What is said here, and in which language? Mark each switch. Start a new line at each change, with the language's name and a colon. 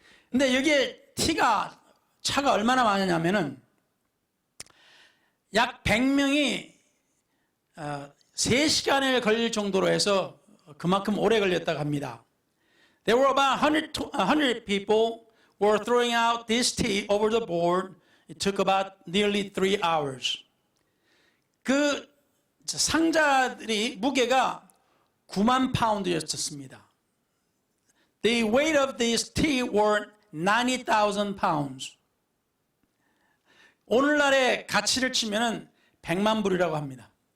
Korean: 근데 여기에 차가 얼마나 많으냐면은 약 100명이 3시간에 걸릴 정도로 해서 그만큼 오래 걸렸다고 합니다.
English: There were about 100 people were throwing out this tea over the board. It took about nearly 3 hours.
Korean: 그 상자들이 무게가 9만 파운드였습니다.
English: The weight of this tea were 90,000 pounds.
Korean: 오늘날의 가치를 치면은 100만 불이라고 합니다.